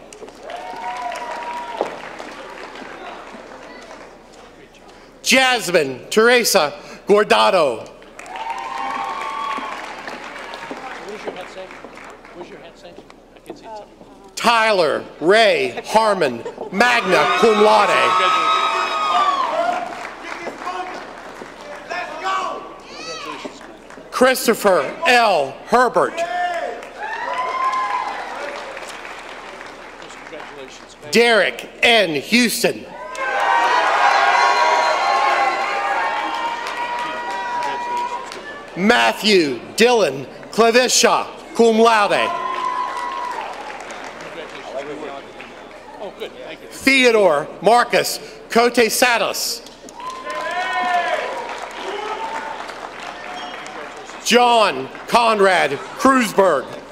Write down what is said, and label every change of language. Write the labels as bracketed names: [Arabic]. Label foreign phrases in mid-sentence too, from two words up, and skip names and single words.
[English] Jasmine Teresa Gordado. Tyler Ray Harmon, [Latin] magna cum laude. [English] Christopher L. Herbert. Derek N. Houston. Matthew Dylan Clavisha, [Latin] cum laude. [English] Theodore Marcus Cote Satos. John Conrad Kreuzberg.